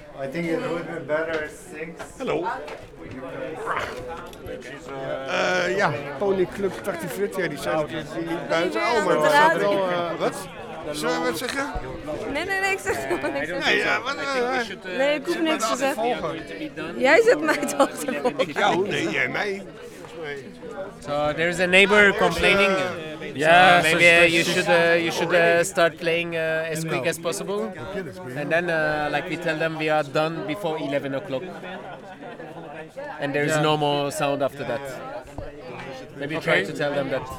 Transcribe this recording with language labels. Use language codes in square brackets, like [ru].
[en] I think it would be better 6. Hello. [nl] Ja, Pony Club Tartiflette, die zijn natuurlijk buiten. Oh, maar we hadden al... Wat? Zullen we het zeggen? Nee, ik zeg het niet. Nee, ik hoef niks te zeggen. Jij zet mij toch te volgen. Jou? Nee, jij mij. [en] So there's a neighbor complaining. Maybe you should start playing as quick as possible. And then like we tell them we are done before 11 o'clock. And there is no more sound after that. Maybe try to tell them that.